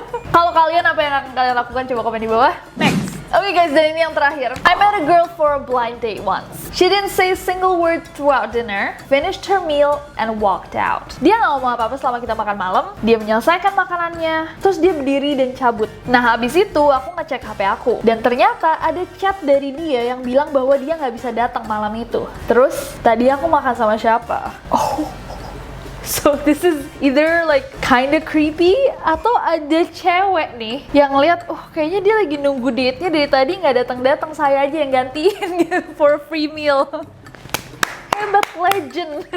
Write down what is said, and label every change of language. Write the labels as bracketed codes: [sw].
[id] Kalau kalian apa yang akan kalian lakukan, coba komen di bawah. Next. Oke guys, dan ini yang terakhir. [en] I met a girl for a blind date once. She didn't say a single word throughout dinner, finished her meal, and walked out. [id] Dia nggak ngomong apa-apa selama kita makan malam. Dia menyelesaikan makanannya, terus dia berdiri dan cabut. Nah habis itu aku ngecek HP aku, dan ternyata ada chat dari dia yang bilang bahwa dia nggak bisa datang malam itu. Terus tadi aku makan sama siapa? [en] So this is either like kinda creepy [id] atau ada cewek nih yang ngeliat, kayaknya dia lagi nunggu date-nya dari tadi nggak datang-datang, saya aja yang gantiin gitu [en] for a free meal. [id] hebat legend.